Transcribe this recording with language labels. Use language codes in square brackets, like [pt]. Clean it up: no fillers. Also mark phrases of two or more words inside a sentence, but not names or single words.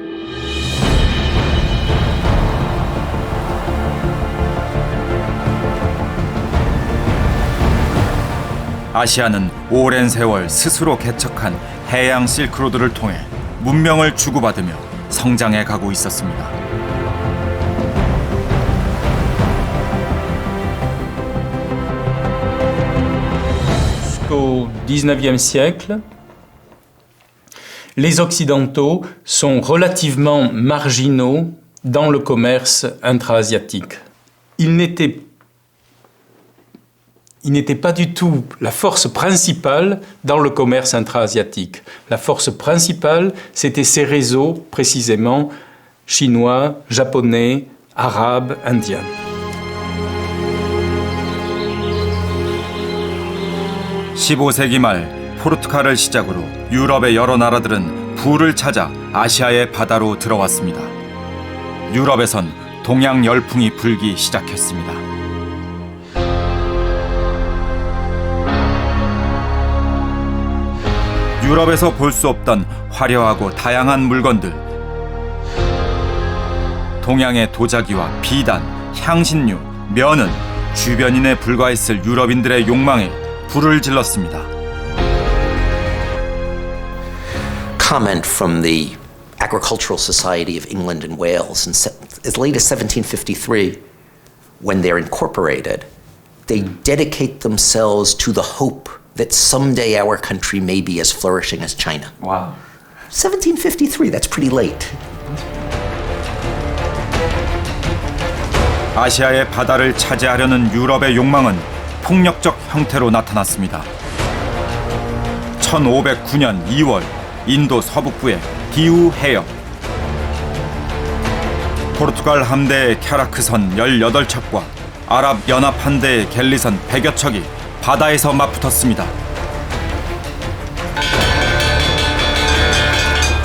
[ko] 아시아는 오랜 세월 스스로 개척한 해양 실크로드를 통해 문명을 주고받으며 성장해 가고 있었습니다. [fr] Jusqu'au XIXe siècle, les Occidentaux sont relativement marginaux dans le commerce intra-asiatique. Ils n'était pas du tout la force principale dans le commerce intra-asiatique. La force principale, c'était ces réseaux, précisément, chinois, japonais, arabes, indiens. [ko] (15세기) 말 포르투갈을 시작으로 유럽의 여러 나라들은 불을 찾아 아시아의 바다로 들어왔습니다. 유럽에선 동양 열풍이 불기 시작했습니다. 유럽에서 볼 수 없던 화려하고 다양한 물건들, 동양의 도자기와 비단, 향신료, 면은 주변인에 불과했을 유럽인들의 욕망에 불을 질렀습니다. [en] Comment from the Agricultural Society of England and Wales in as late as 1753, when they're incorporated, they dedicate themselves to the hope that someday our country may be as flourishing as China. Wow. 1753, that's pretty late. [ko] 아시아의 바다를 차지하려는 유럽의 욕망은 폭력적 형태로 나타났습니다. 1509년 2월 인도 서북부의 디우 해역. 포르투갈 함대의 캬라크선 18척과 아랍 연합 함대의 갤리선 100여 척이 바다에서 맞붙었습니다.